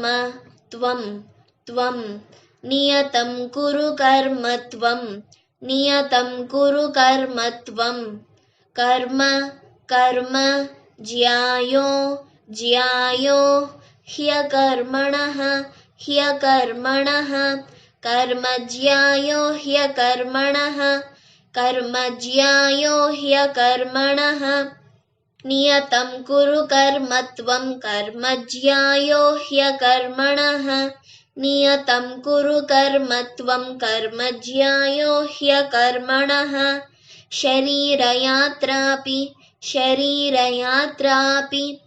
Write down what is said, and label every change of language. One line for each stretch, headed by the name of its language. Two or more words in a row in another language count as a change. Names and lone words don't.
Sanskrit: త్వం త్వం నియతం కురు కర్మ త్వం నియతం కురు కర్మ త్వం కర్మ కర్మ జ్యాయో జ్యాయో హ్యకర్మణః హ్యకర్మణః कर्मज्यायो ह्यकर्मणः कर्मज्यायो ह्यकर्मणः नियतं कुरु कर्मत्वं कर्मज्यायो ह्यकर्मणः नियतं कुरु कर्मत्वं कर्मज्यायो ह्यकर्मणः शरीरयात्रापि शरीरयात्रापि